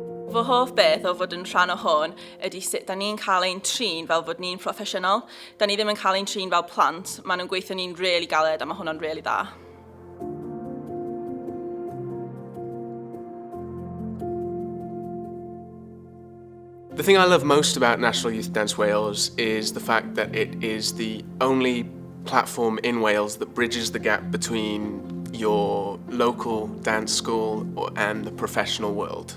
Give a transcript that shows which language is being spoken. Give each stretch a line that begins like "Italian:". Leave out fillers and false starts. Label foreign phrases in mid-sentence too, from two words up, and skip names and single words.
Welsh: Fy hoff beth o fod yn rhan o hwn ydy sut da ni'n cael ein trin fel fod ni'n proffesiynol. Da ni ddim yn cael ein trin fel plant. Maen nhw'n gweithio ni'n really galed a mae hwnna'n really dda.
English: The thing I love most about National Youth Dance Wales is the fact that it is the only platform in Wales that bridges the gap between your local dance school and the professional world.